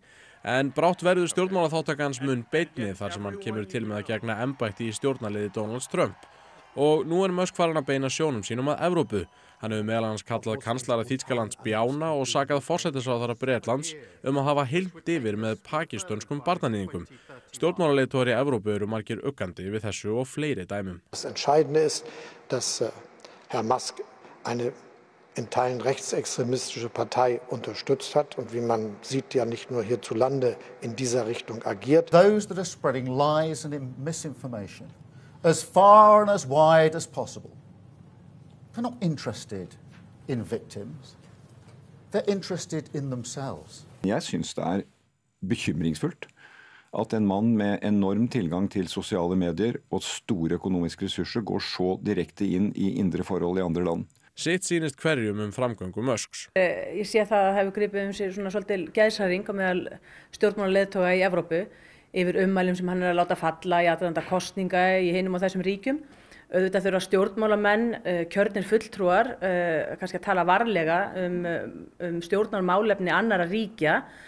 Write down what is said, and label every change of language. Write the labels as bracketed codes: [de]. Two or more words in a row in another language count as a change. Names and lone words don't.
[is] En brátt verður stjórnmálaþáttakans mun beinni þar sem hann kemur til með að gegna embætti í stjórnarliði Donalds Trump. Og nú er Musk farin að beina sjónum sínum að Evrópu. Hann hefur meðal annars kallað kanslara Þýskalands bjána og sakað forsætisráðherra Bretlands að hafa hylmt yfir með pakistönskum barnaníðingum. Stjórnmálaleiðtogar í Evrópu eru margir uggandi við þessu og fleiri dæmum. [de] Das Entscheidende ist, dass Herr Musk eine in Teilen rechtsextremistische Partei unterstützt hat und wie man sieht ja nicht nur hierzulande in dieser Richtung agiert. [en] Those that are spreading lies and misinformation as far and as wide as possible. They're not interested in victims. They're interested in themselves. [no] Jeg synes det bekymringsfullt at en mann med enorm tilgang til sosiale medier og store økonomiske ressurser går så direkte inn i indre forhold i andre land. [is] Sitt sýnist hverjum framgöngu Musks. Ég sé það að hefur gripið sér svona svolítil geðshræring á meðal stjórnmálaleiðtoga í Evrópu yfir ummælum sem hann er að láta falla í aðdraganda kosninga í hinum og þessum ríkjum. Auðvitað þurfa stjórnmálamenn, kjörnir fulltrúar, kannski að tala varlega stjórnmálmálefni annarra ríkja.